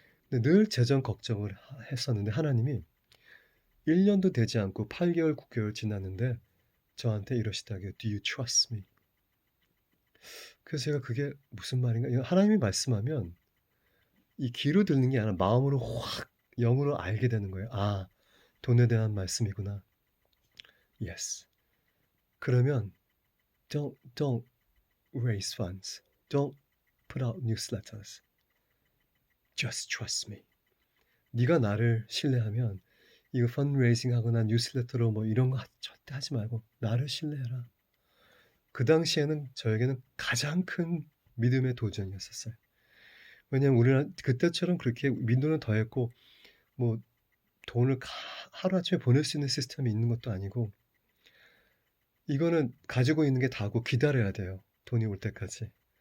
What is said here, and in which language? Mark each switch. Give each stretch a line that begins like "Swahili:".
Korean: 근데 늘 재정 걱정을 했었는데 하나님이 1년도 되지 않고 8개월, 9개월 지났는데 저한테 이러시다고요.
English: Do you trust me?
Korean: 그래서 제가 그게 무슨 말인가? 하나님이 말씀하면 이 귀로 듣는 게 아니라 마음으로 확 영으로 알게 되는 거예요. 돈에 대한 말씀이구나. Yes. 그러면
English: don't raise funds. Don't put out newsletters. Just trust me.
Korean: 네가 나를 신뢰하면 이거 펀드레이징 하거나 뉴스레터로 뭐 이런 거 절대 하지 말고 나를 신뢰해라. 그 당시에는 저에게는 가장 큰 믿음의 도전이었었어요. 왜냐면 우리나라 그때처럼 그렇게 민도는 더했고 뭐 돈을 하루아침에 보낼 수 있는 시스템이 있는 것도 아니고 이거는 가지고 있는 게 다고 기다려야 돼요. 돈이 올 때까지.